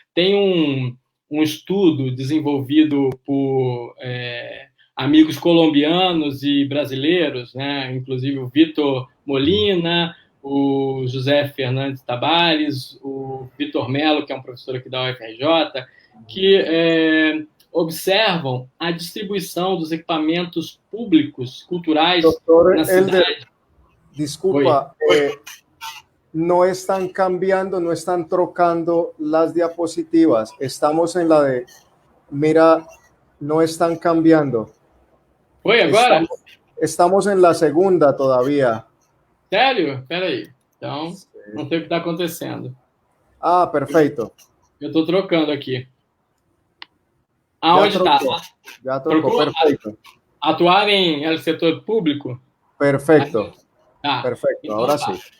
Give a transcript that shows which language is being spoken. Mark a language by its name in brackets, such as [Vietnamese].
[Portuguese] Tem um estudo desenvolvido por amigos colombianos e brasileiros, né? Inclusive o Vitor Molina, o José Fernandes Tabares, o Vitor Melo, que é um professor aqui da UFRJ, que observam a distribuição dos equipamentos públicos, culturais, [Spanish] Doctor [Portuguese] na cidade. [Spanish] Elder, disculpa, no están cambiando, no están trocando las diapositivas. Estamos en la de, mira, no están cambiando. [Portuguese] Oi, agora? [Spanish] Estamos en la segunda todavía. [Portuguese] Sério? Espera aí. Então, não sei o que está acontecendo. Ah, perfeito. Eu estou trocando aqui. Aonde está? Já trocou, perfeito. Atuar em setor público? Perfeito. Perfeito. Então, agora sim.